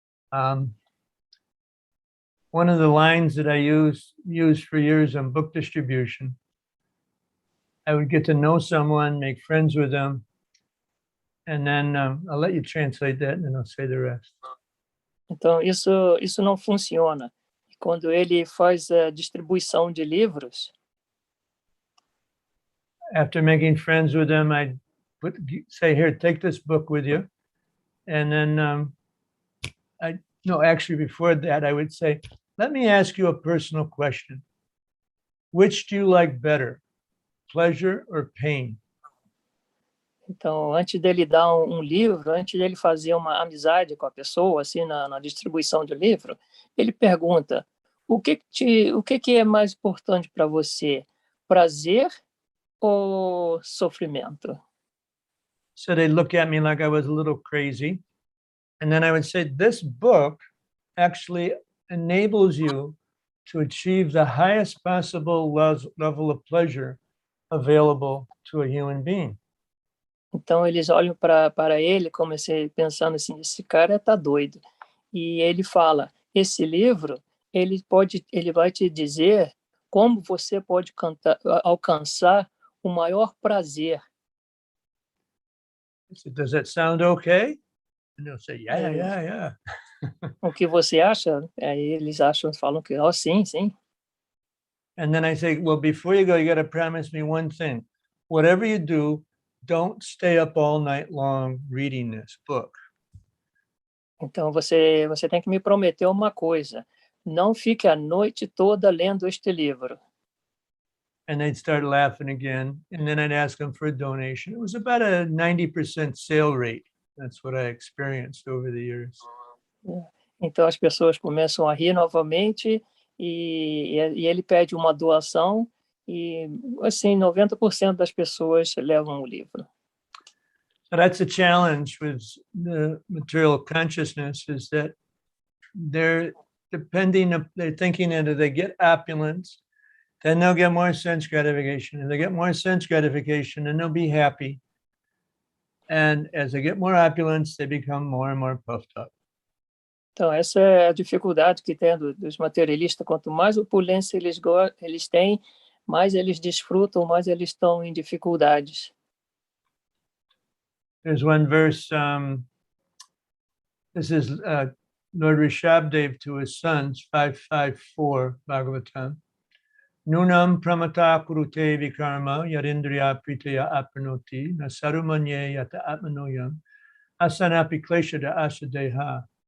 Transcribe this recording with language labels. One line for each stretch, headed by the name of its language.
English: One of the lines that I used for years on book distribution, I would get to know someone, make friends with them, and then I'll let you translate that and then I'll say the rest.
Portuguese: Então, isso não funciona. Quando ele faz a distribuição de livros,
English: After making friends with them, I'd say, here, take this book with you. And then actually before that, I would say, let me ask you a personal question. Which do you like better, pleasure or pain?
Portuguese: então, antes dele dar um livro, antes dele fazer uma amizade com a pessoa, assim, na distribuição de livro, ele pergunta, o que é mais importante para você, prazer ou sofrimento?
English: So they'd look at me like I was a little crazy. And then I would say, this book actually enables you to achieve the highest possible level of pleasure available to a human being.
Portuguese: Então, eles olham para ele, comecei pensando assim, esse cara está doido. E ele fala, esse livro, ele vai te dizer como você pode alcançar o maior prazer.
English: I said, does that sound okay? And they'll say, yeah.
Portuguese: O que você acha? Aí eles falam que, sim, sim.
English: And then I say, well, before you go, you got to promise me one thing. Whatever you do, don't stay up all night long reading this book.
Portuguese: Então, você tem que me prometer uma coisa. Não fique a noite toda lendo este livro.
English: And they'd start laughing again. And then I'd ask them for a donation. It was about a 90% sale rate. That's what I experienced over the years.
Portuguese: Então, as pessoas começam a rir novamente e ele pede uma doação e, assim, 90% das pessoas levam o livro.
English: So that's a challenge with the material consciousness, is that they're thinking that if they get opulence, then they'll get more sense gratification. And they get more sense gratification, and they'll be happy. And as they get more opulence, they become more and more puffed up.
Portuguese: Então, essa é a dificuldade que tem dos materialistas. Quanto mais opulência eles têm, mais eles desfrutam, mais eles estão em dificuldades.
English: There's one verse, this is Lord Rishabdev to his sons, 554 Bhagavatam.
Sanskrit: Nunam pramata kurute vikarma yarindriya pritaya apranoti nasarumanye yata atmanoyam asanapi kleshada asadeha.